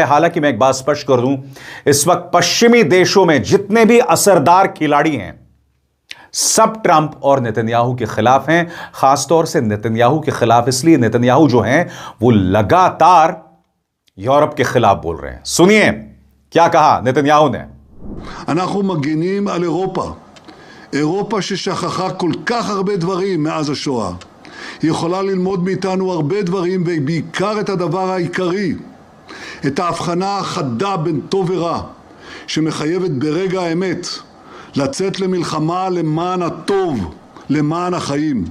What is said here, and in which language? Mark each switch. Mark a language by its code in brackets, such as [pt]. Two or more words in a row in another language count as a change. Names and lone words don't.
[hi] हालांकि मैं एक बात स्पष्ट कर दूं, इस वक्त पश्चिमी देशों में जितने भी असरदार खिलाड़ी हैं सब ट्रंप और नेतन्याहू के खिलाफ हैं। खासतौर से नेतन्याहू के खिलाफ इसलिए, नेतन्याहू जो हैं वो लगातार यूरोप के खिलाफ बोल रहे हैं। सुनिए क्या कहा नेतन्याहू ने। [he] אנחנו מגינים על אירופה. אירופה ששכחה כל כך הרבה דברים מאז השואה. היא יכולה ללמוד מאיתנו הרבה דברים, ובעיקר את הדבר העיקרי, את ההבחנה החדה בין טוב ורע, שמחייבת ברגע האמת לצאת למלחמה למען הטוב, למען החיים.